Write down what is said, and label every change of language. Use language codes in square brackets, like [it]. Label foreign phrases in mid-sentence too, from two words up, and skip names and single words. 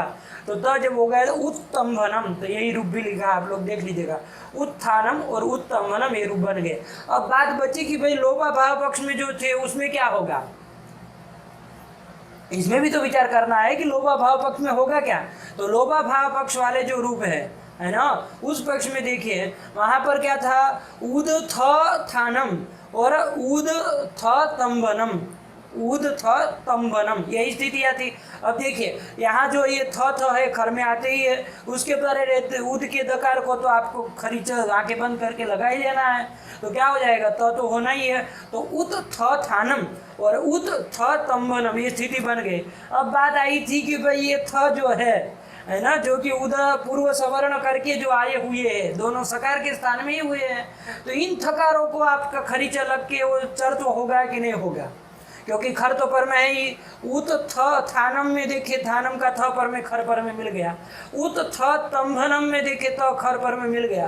[hi] तो त जब हो गया तो उत्तंभनम, तो यही रूप भी लिखा आप लोग देख लीजिएगा, उत्थानम और उत्तंभनम ये रूप बन गए। अब बात बची कि भाई लोपा भाव पक्ष में जो थे उसमें क्या होगा, इसमें भी तो विचार करना है कि लोपा भाव पक्ष में होगा क्या। तो लोपा भाव पक्ष वाले जो रूप है ना, उस पक्ष में देखिए वहां पर क्या था? उद थ थानम और उद थ तंभनम, उद थ तंबनम, यही स्थिति आती। अब देखिए यहाँ जो ये थ है खर में आते ही है, उसके परे रहते उद के दकार को तो आपको खरीच आंखें बंद करके लगा ही लेना है, तो क्या हो जाएगा, तो होना ही है। तो उत थ थानम और उत थ तंबनम, ये स्थिति बन गई। अब बात आई थी कि भाई ये थ जो है ना, जो कि उद पूर्व सवर्ण करके जो आए हुए हैं, दोनों सकार के स्थान में ही हुए हैं, तो इन थकारों को आपका खरीचा लग के वो चर तो होगा कि नहीं होगा, क्योंकि खर तो पर में है ही। उत थ थानम में देखिए थानम का थ पर में खर पर में मिल गया, उत थ तंभनम में देखिए तो खर पर में मिल गया।